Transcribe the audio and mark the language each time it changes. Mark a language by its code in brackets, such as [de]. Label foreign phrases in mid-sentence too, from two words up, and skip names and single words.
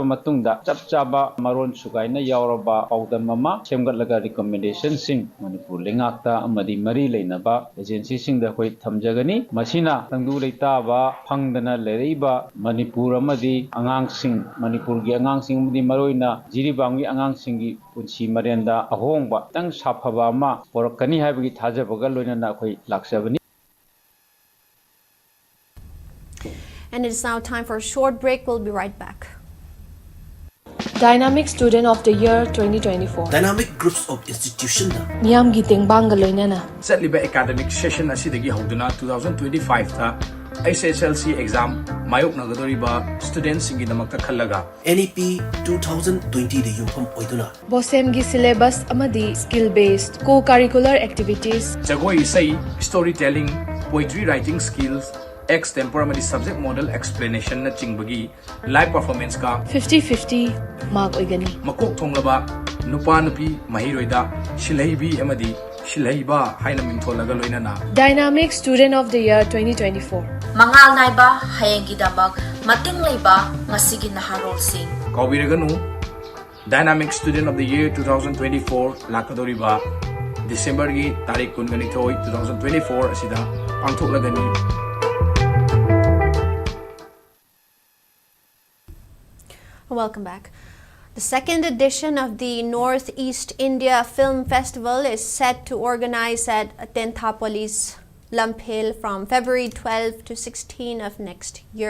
[mni] ꯃꯇꯨꯡꯗ ꯆꯞꯆꯥꯕ ꯃꯔꯣꯟ ꯁꯨꯒꯥꯏꯅ ꯌꯥꯋꯔꯕ ꯄꯥꯎꯗꯟ ꯃꯃꯥ ꯁꯦꯝꯒꯠꯂꯒ ꯔꯤꯀꯃꯦꯟꯗꯦꯁꯟ ꯁꯤꯡ ꯃꯅꯤꯄꯨꯔ ꯂꯩꯉꯥꯛꯇ ꯑꯃꯗꯤ ꯃꯔꯤ ꯂꯩꯅꯕ ꯑꯦꯖꯦꯟꯁꯤ ꯁꯤꯡꯗ ꯑꯈꯣꯏ ꯊꯝꯖꯒꯅꯤ ꯃꯁꯤꯅ ꯇꯪꯗꯨ ꯂꯩꯇꯥꯕ ꯐꯪꯗꯅ ꯂꯩꯔꯩꯕ ꯃꯅꯤꯄꯨꯔ ꯑꯃꯗꯤ ꯑꯉꯥꯡ ꯁꯤꯡ ꯃꯅꯤꯄꯨꯔ ꯒꯤ ꯑꯉꯥꯡ ꯁꯤꯡ ꯑꯃꯗꯤ ꯃꯔꯣꯏꯅ ꯖꯤꯔꯤꯕꯥꯃꯒꯤ ꯑꯉꯥꯡ ꯁꯤꯡꯒꯤ ꯄꯨꯟꯁꯤ ꯃꯔꯦꯝꯗ ꯑꯍꯣꯡꯕ ꯇꯪ ꯁꯥꯐꯕ ꯃꯥ ꯄꯣꯔꯛꯀꯅꯤ ꯍꯥꯏꯕꯒꯤ ꯊꯥꯖꯕꯒ ꯂꯣꯏꯅ ꯑꯈꯣꯏ ꯂꯥꯛꯁꯕꯅꯤ. [en] And it is now time for a short break. We'll be right back. Dynamic Student of the Year 2024. Dynamic Groups of Institution. [mni] Miyam giting bangaloinana. Setliba [en] academic session [mni] asidagi hauduna 2025 tha [en] SSLC exam [mni] mayok nagadoriba students singi damakta khallaga NEP 2020 de yumpham oiduna. Bosem gi [en] syllabus amadi skill based co-curricular activities. [mni] Jagoi isai, [en] storytelling, poetry writing skills, extempore amadi subject model explanation [mni] na chingbagi [en] live performance ka [mni] 50-50 mark oigani. Makok thonglaba nupa nupi mahiroida shilaibi amadi shilaiba haina mingtholaga loinana. [en] Dynamic Student of the Year 2024. [mni] Mangal naiba hayengi damak mating laiba ngasigi naharol sing. Kawiraganu Dynamic Student of the Year 2024 lakadoriba December gi tarik 2024 asida pangthoklagani. [en] Welcome back. The second edition of the Northeast India Film Festival is set to organize at Tenthapoli's Lamphel from February 12 to 16 of next year.